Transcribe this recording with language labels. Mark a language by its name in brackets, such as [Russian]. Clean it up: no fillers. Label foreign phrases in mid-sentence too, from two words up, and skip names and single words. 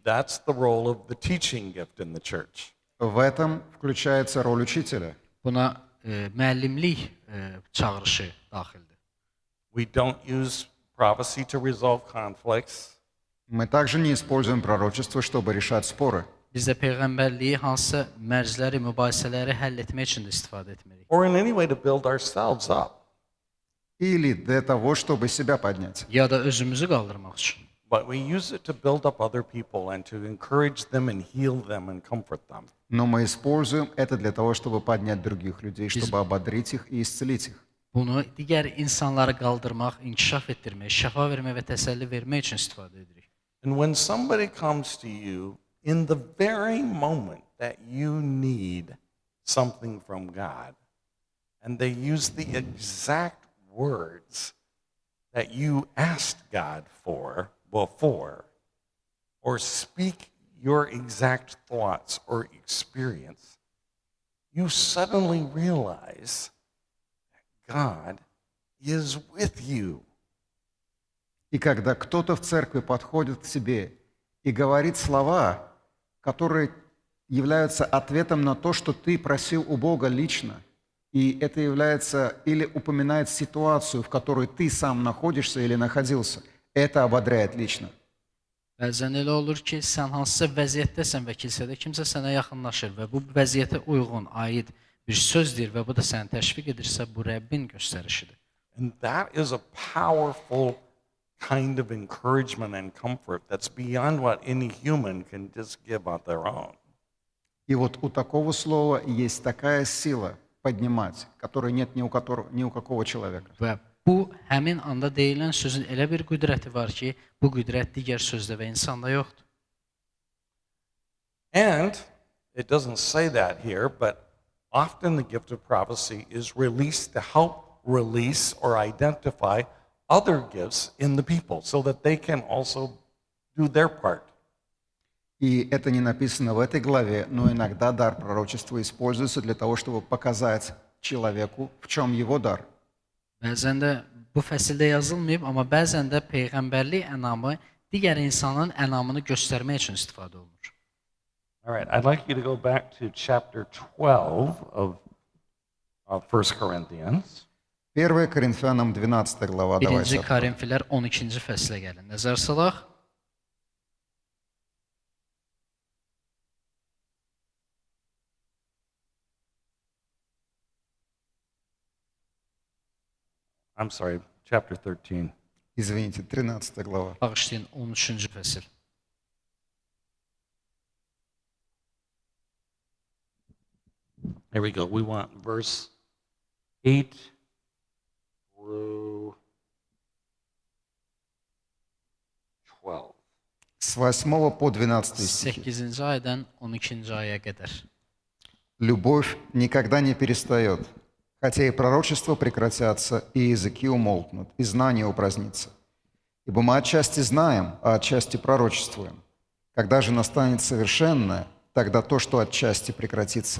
[English] That's the role of the teaching gift in the church. [Russian] В этом включается роль учителя. [Azerbaijani] Buna müəllimlik çağırışı daxildir. [English] We don't use prophecy to resolve conflicts. [Russian] Мы также не используем пророчество, чтобы решать споры. [Azerbaijani] Biz də peyğəmbərliyi hansısa mərcləri, mübahisələri həll etmək üçün də istifadə etmirik. [English] Or in any way to build ourselves up. [Russian] Или для того, чтобы себя поднять. [Azerbaijani] Ya da özümüzü qaldırmaq üçün. [English] But we use it to build up other people and to encourage them and heal them and comfort them. [Russian] Но мы используем это для того, чтобы поднять других людей, чтобы ободрить их и исцелить их. [Azerbaijani] Bunu digər insanları qaldırmaq, inkişaf etdirmək, şəfa vermək və təsəlli vermək üçün istifadə edirik. [English] And when somebody comes to you in the very moment that you need something from God, and they use the exact words that you asked God for before, or speak your exact thoughts or experience, you suddenly realize that God is with you. [Russian] И когда кто-то в церкви подходит к тебе и говорит слова, которые являются ответом на то, что ты просил у Бога лично, и это является или упоминает ситуацию, в которой ты сам находишься или находился, это ободряет лично. [Azerbaijani] Bəzən elə olur ki, sən hansısa vəziyyətdəsən və kilsədə kimsə sənə yaxınlaşır və bu vəziyyətə uyğun, aid bir söz deyir və bu da səni təşviq edirsə, bu Rəbbin göstərişidir. [English] And that is a powerful kind of encouragement and comfort that's beyond what any human can just give on their own. [Russian] И вот у такого слова есть такая сила поднимать, которой нет ни у какого человека. [Azerbaijani] Və bu həmin anda deyilən sözün elə bir qüdrəti var ki, bu qüdrət digər sözdə və insanda yoxdur. [English] And it doesn't say that here, but often the gift of prophecy is released to help release or identify other gifts in the people so that they can also do their part. [Russian] И это не написано в этой главе, но иногда дар пророчества используется для того, чтобы показать человеку, в чем его дар. [Azerbaijani] Bəzən də bu fəsildə yazılmayıb, amma bəzən də peyğəmbərlik ənamı digər insanın ənamını göstərmək üçün istifadə olunur. [English] All right, I'd like you to go back to chapter 12 of 1 Corinthians. [Russian] 1 Коринфянам 12 глава, [Azerbaijani] 1-ci [Russian] давайте. [Azerbaijani] Korinfilər 12-ci fəslə gəlin. Nəzər salaq. [English] I'm sorry, chapter 13. [Russian] Извините, 13 глава. [Azerbaijani] Bağışlayın, 13-cü fəsil. [English] Here we go. We want verse 8 through 12. [Russian] С 8 по 12 стихи. [Azerbaijani] 8-ci aydan 12-ci aya qədər. [Russian] Любовь никогда не перестает, хотя и пророчества прекратятся, и языки умолкнут, и знание упразднится. Ибо мы отчасти знаем, а отчасти пророчествуем. Когда же настанет совершенное, тогда то, что отчасти прекратится.